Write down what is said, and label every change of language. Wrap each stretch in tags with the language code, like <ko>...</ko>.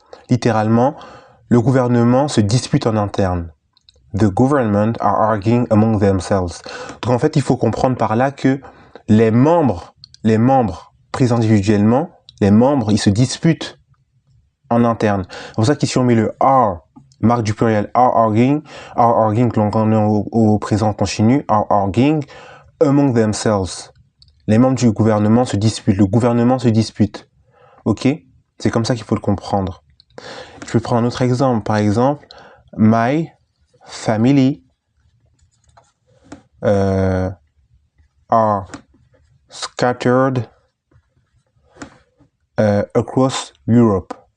<fr>Littéralement, le gouvernement se dispute en interne.</fr> <en>The government are arguing among themselves.</en> <fr>Donc en fait, il faut comprendre par là que les membres pris individuellement, les membres, ils se disputent en interne. C'est pour ça qu'ici on met le are, marque du pluriel, are arguing, donc on est au présent continu,</fr> <en>are arguing among themselves.</en> <fr>Les membres du gouvernement se disputent, le gouvernement se dispute. Ok? C'est comme ça qu'il faut le comprendre. Je vais prendre un autre exemple. Par exemple,</fr> <en>my family are scattered across Europe.</en>